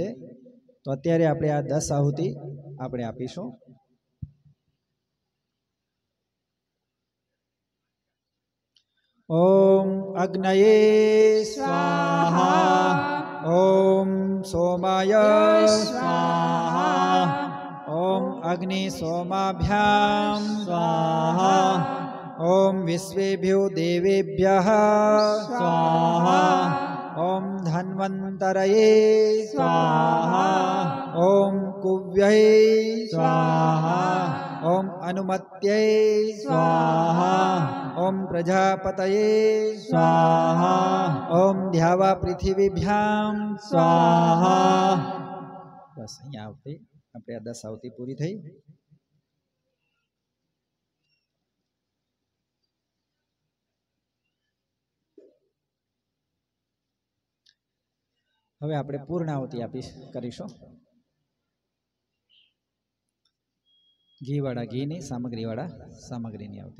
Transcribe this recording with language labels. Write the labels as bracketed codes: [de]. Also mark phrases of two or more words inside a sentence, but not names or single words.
[gu] તો અત્યારે આપણે આ 10 આહુતિ આપણે આપીશું. [sa] ओम अग्नये स्वाहा ओम सोमाय स्वाहा ओम अग्नि सोमाभ्याम स्वाहा ओम विश्वेभ्यो देवेभ्यः स्वाहा ओम धन्वन्तरये स्वाहा ओम कुव्यै स्वाहा ओम अनुमत्यै स्वाहा ओम प्रजापतये स्वाहा ओम ध्यावा पृथ्वीभ्याम स्वाहा. [gu] बस અહીંયા આવતી આપણે આ 10 આવતી પૂરી થઈ. હવે આપણે પૂર્ણાવતી કરીશું. ઘીવાળા ઘીની સામગ્રીની આવતી.